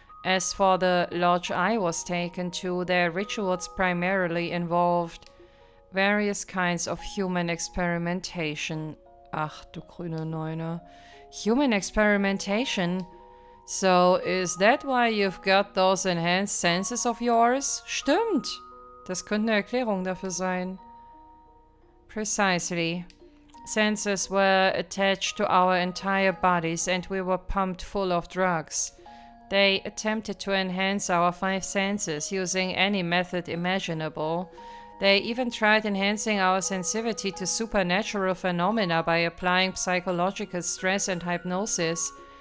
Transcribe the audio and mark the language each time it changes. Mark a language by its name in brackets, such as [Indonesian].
[English] As for the lodge I was taken to, their rituals primarily involved various kinds of human experimentation. [German] Ach du grüne Neune. [English] Human experimentation? So, is that why you've got those enhanced senses of yours? [German] Stimmt! Das könnte eine Erklärung dafür sein. [English] Precisely. Senses were attached to our entire bodies and we were pumped full of drugs. They attempted to enhance our 5 senses using any method imaginable. They even tried enhancing our sensitivity to supernatural phenomena by applying psychological stress and hypnosis.